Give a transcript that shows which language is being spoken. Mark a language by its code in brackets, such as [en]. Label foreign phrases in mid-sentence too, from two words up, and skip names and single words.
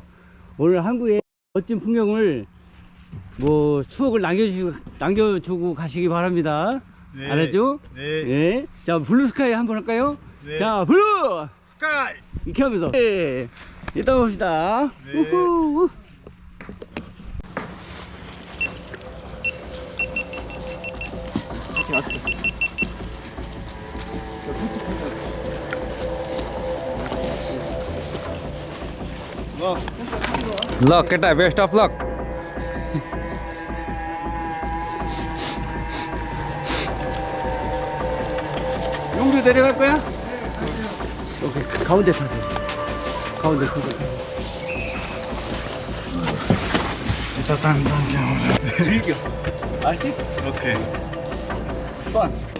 [ko] 오늘 한국의 멋진 풍경을 뭐 추억을 남겨주고 가시기 바랍니다. 네. 알았죠? 네. 예. 자, [en] blue sky [ko] 한번 할까요? 네. 자, 블루! 스카이! 이렇게 하면서. 네. 이따 봅시다. 네. 우후. [ne] ल केटा [en] best of luck [ko] 용도 내려갈 거야? 오케이, 가운데 타세요. 가운데 타세요. 진짜 당당해. 즐겨. 알지? 오케이. 번.